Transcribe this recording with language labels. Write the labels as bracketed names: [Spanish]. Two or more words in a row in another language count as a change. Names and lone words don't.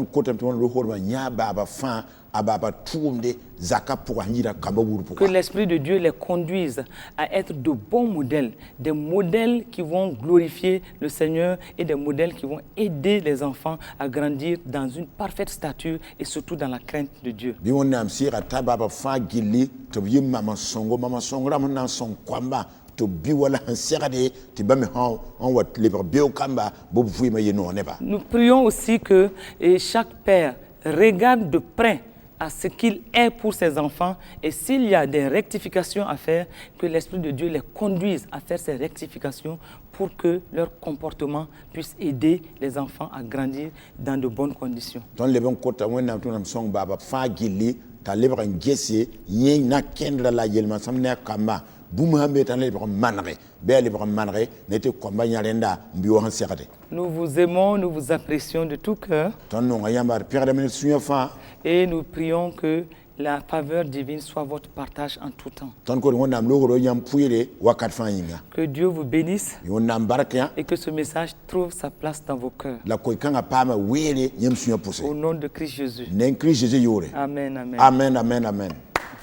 [French] Que l'Esprit de Dieu les conduise à être de bons modèles, des modèles qui vont glorifier le Seigneur et des modèles qui vont aider les enfants à grandir dans une parfaite stature et surtout dans la crainte de Dieu. [Mossi] sõngra m na n sõng koamba tɩ b bi wala sẽn segde tɩ bãmb sẽn wa lebg beoog kamba b b vɩɩmã yɩ noog neba. [French] Nous prions aussi que chaque père regarde de près à ce qu'il est pour ses enfants et s'il y a des rectifications à faire, que l'Esprit de Dieu les conduise à faire ces rectifications pour que leur comportement puisse aider les enfants à grandir dans de bonnes conditions. [Mossi] Tõnd leb n kota wẽnnaam tɩ mam sõng baaba fãa gilli t'a lebg n gese yẽ na kẽndra la yel-mãnsem ne a kamba bũmb sãn be t'a lebg n manege bɩ a lebg n manege ne tɩ koamba yã rẽnda n bi wa sẽn segde. [French] Nous vous aimons, nous vous apprécions de tout cœur. [Mossi] Tõnd nonga yãmba d pẽgdame ne sũyã fãa. [French] Et nous prions que la faveur divine soit votre partage en tout temps. [Mossi] Tõnd kod wẽnnaam loogro yãmb pʋɩɩre wakat fãa yĩnga. [French] Que Dieu vous bénisse [Mossi] Wẽnnaam bark yã [French] et que ce message trouve sa place dans vos cœurs. [Mossi] la koy-kãngã paama weere yãmb sũyã pʋse [French] Au nom de Christ Jésus. [Mossi] ne n Kirist Zeezi yoore. Amen, amen. Amen, amen, amen.